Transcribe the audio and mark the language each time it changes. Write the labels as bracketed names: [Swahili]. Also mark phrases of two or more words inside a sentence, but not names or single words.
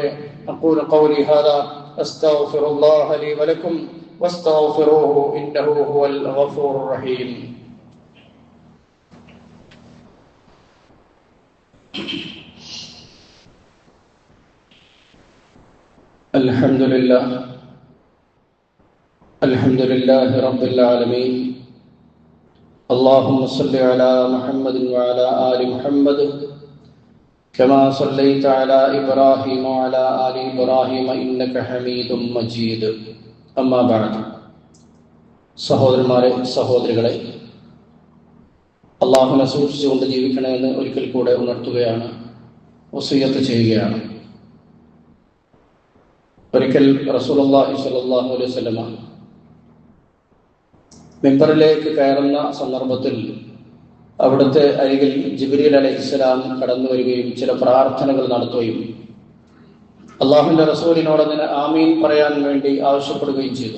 [Arabic] أقول قولي هذا أستغفر الله لي ولكم واستغفروه إنه هو الغفور الرحيم. الحمد لله رب العالمين. اللهم صل على محمد وعلى آل محمد كما صليت على إبراهيم وعلى آل إبراهيم إنك حميد مجيد. أما بعد. [Malayalam] സഹോദരന്മാരെ, സഹോദരികളെ, അള്ളാഹുവിനെ സൂക്ഷിച്ചുകൊണ്ട് ജീവിക്കണമെന്ന് ഒരിക്കൽ കൂടെ ഉണർത്തുകയാണ്, വസിയ്യത്ത് ചെയ്യുകയാണ്. ഒരിക്കൽ [Arabic] رسول الله صلى الله عليه وسلم [Malayalam] മിമ്പറിലേക്ക് കയറുന്ന സന്ദർഭത്തിൽ അവിടുത്തെ അരികിൽ ജിബ്രീൽ അലൈഹിസ്സലാം കടന്നു വരികയും ചില പ്രാർത്ഥനകൾ നടത്തുകയും അള്ളാഹുവിന്റെ റസൂലിനോട് അതിന് ആമീൻ പറയാൻ വേണ്ടി ആവശ്യപ്പെടുകയും ചെയ്തു.